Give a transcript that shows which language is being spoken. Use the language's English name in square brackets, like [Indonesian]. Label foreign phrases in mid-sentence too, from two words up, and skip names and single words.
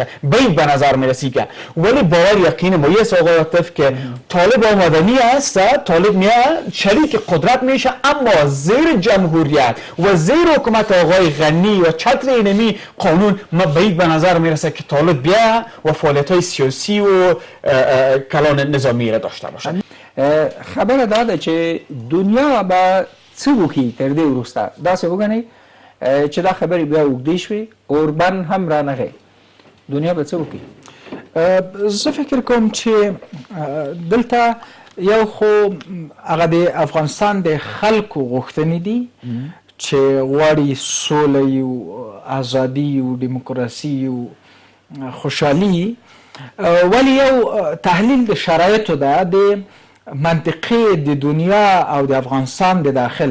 [Persian] بعید به نظر میرسی که، ولی باور یقین ما است آقای عاطف که طالب آمدنی است، طالب میاد شریک قدرت میشه، اما زیر جمهوریت و زیر حکومت آقای غنی و چتر اینمی قانون ما بعید به نظر میرسه که طالب بیا و فعالیت‌های سیاسی و کلان نظامی را داشته باشد. [Pashto] خبر داده چې دنیا به څه وکړي تر دې وروسته داسې وګڼئ چې دا خبرې بیا اوږدې شوې، اوربن هم رانغی، دنیا به څه وکړي؟ زه فکر کوم چې دلته یو خو هغه د افغانستان د خلکو غوښتنې دي چې غواړي سوله او ازادي او دیموکراسي او خوشحالي، ولی یو تحلیل د شرایطو ده د منطقې د دنیا او د افغانستان د داخل.